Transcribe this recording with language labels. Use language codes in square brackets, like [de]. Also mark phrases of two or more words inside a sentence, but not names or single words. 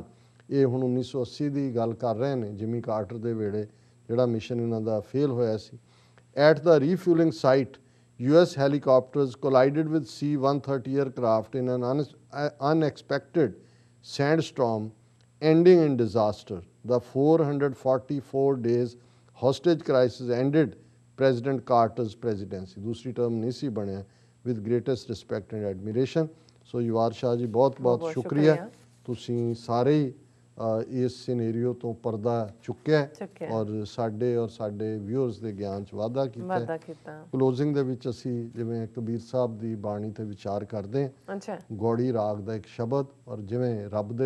[pa] ਇਹ ਹੁਣ 1980 ਦੀ ਗੱਲ ਕਰ ਰਹੇ ਨੇ ਜਿਮੀ ਕਾਰਟਰ ਦੇ ਵੇਲੇ ਜਿਹੜਾ ਮਿਸ਼ਨ ਇਹਨਾਂ ਦਾ ਫੇਲ ਹੋਇਆ ਸੀ. [en] At the refueling site, US helicopters collided with C-130 aircraft in an unexpected sandstorm, ending in disaster. The 444 days hostage crisis ended President Carter's presidency. [pa] ਦੂਸਰੀ ਟਰਮ ਨਹੀਂ ਸੀ ਬਣਿਆ. [en] With greatest respect and admiration. [pa] So ਯਵਾਰ ਸ਼ਾਹ ਜੀ ਬਹੁਤ ਬਹੁਤ ਸ਼ੁਕਰੀਆ. ਤੁਸੀਂ ਸਾਰੇ ਇਸ ਸਿਨੈਰੀਓ ਤੋਂ ਪਰਦਾ ਚੁੱਕਿਆ ਔਰ ਸਾਡੇ ਵਿਊਅਰਸ ਦੇ ਗਿਆਨ 'ਚ ਵਾਧਾ ਕੀਤਾ. ਕਲੋਜ਼ਿੰਗ ਦੇ ਵਿੱਚ ਅਸੀਂ ਜਿਵੇਂ ਕਬੀਰ ਸਾਹਿਬ ਦੀ ਬਾਣੀ ਤੇ ਵਿਚਾਰ ਕਰਦੇ ਹਾਂ ਗੌੜੀ ਰਾਗ ਦਾ ਇੱਕ ਸ਼ਬਦ ਔਰ ਜਿਵੇਂ ਰੱਬ ਦੇ